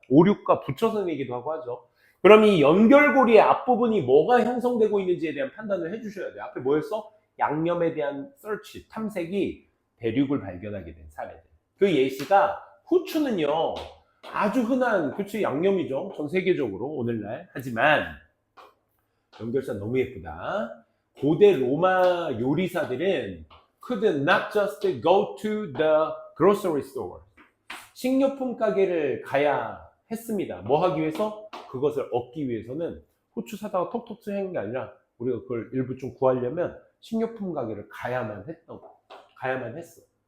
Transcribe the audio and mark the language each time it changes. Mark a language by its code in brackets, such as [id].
[ko] 5, 6과 붙여서 내기도 하고 하죠. 그럼 이 연결고리의 앞부분이 뭐가 형성되고 있는지에 대한 판단을 해주셔야 돼요. 앞에 뭐였어? 양념에 대한 서치, 탐색이 대륙을 발견하게 된 사례들. 그 예시가 후추는요. 아주 흔한 그치 양념이죠. 전 세계적으로 오늘날. 하지만 연결사 너무 예쁘다. 고대 로마 요리사들은 [en] could not just go to the grocery store. [ko] 식료품 가게를 가야 했습니다. 뭐 하기 위해서? 그것을 얻기 위해서는 후추 사다가 톡톡 쓰는 게 아니라 우리가 그걸 일부 좀 구하려면 식료품 가게를 가야만 했어.